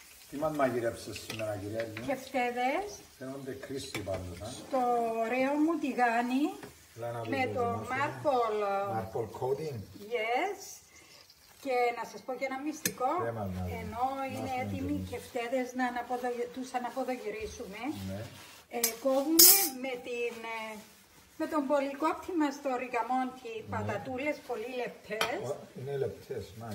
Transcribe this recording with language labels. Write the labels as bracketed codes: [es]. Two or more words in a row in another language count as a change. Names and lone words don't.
[el] Τι μας μαγειρέψες σήμερα, κυρία μου? Κεφτέδες. Φαίνονται κρίστη πάντως. Στο ωραίο μου τηγάνι με το [en] Marble coating. Yes. [el] Και να σας πω και ένα μυστικό, ενώ είναι έτοιμοι οι κεφτέδες να τους αναποδογυρίσουμε, Ναι. Κόβουμε με τον πολυκόπτη μας στο ρικαμόντι πατατούλες πολύ λεπτές. Είναι λεπτές, μάλιστα.